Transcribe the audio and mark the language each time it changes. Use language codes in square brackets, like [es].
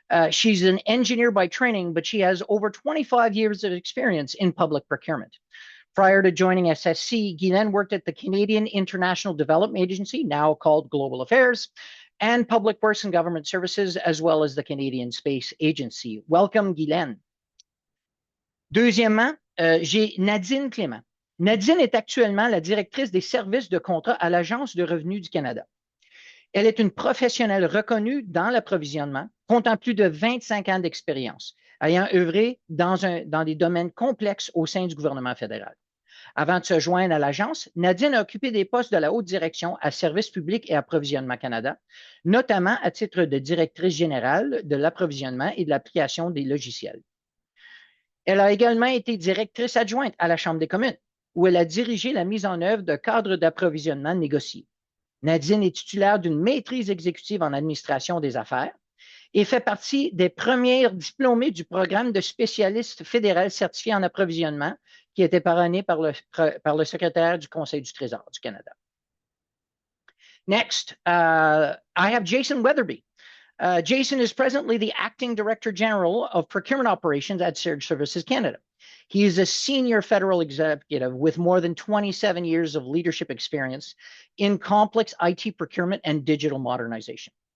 [en] She's an engineer by training, but she has over 25 years of experience in public procurement. Prior to joining SSC, Guylaine worked at the Canadian International Development Agency, now called Global Affairs, and Public Works and Government Services, as well as the Canadian Space Agency. Welcome, Guylaine. [fr] Deuxièmement, j'ai Nadine Clément. Nadine est actuellement la directrice des services de contrat à l'Agence de revenus du Canada. Elle est une professionnelle reconnue dans l'approvisionnement, comptant plus de 25 ans d'expérience, ayant œuvré dans des domaines complexes au sein du gouvernement fédéral. Avant de se joindre à l'agence, Nadine a occupé des postes de la haute direction à Services publics et Approvisionnement Canada, notamment à titre de directrice générale de l'approvisionnement et de l'application des logiciels. Elle a également été directrice adjointe à la Chambre des communes, où elle a dirigé la mise en œuvre de cadres d'approvisionnement négociés. Nadine est titulaire d'une maîtrise exécutive en administration des affaires et fait partie des premières diplômées du programme de spécialiste fédéral certifié en approvisionnement qui était parrainé par le secrétaire du Conseil du Trésor du Canada. [en] Next, I have Jason Weatherby. Jason is presently the Acting Director General of Procurement Operations at Shared Services Canada. He is a senior federal executive with more than 27 years of leadership experience in complex IT procurement and digital modernization.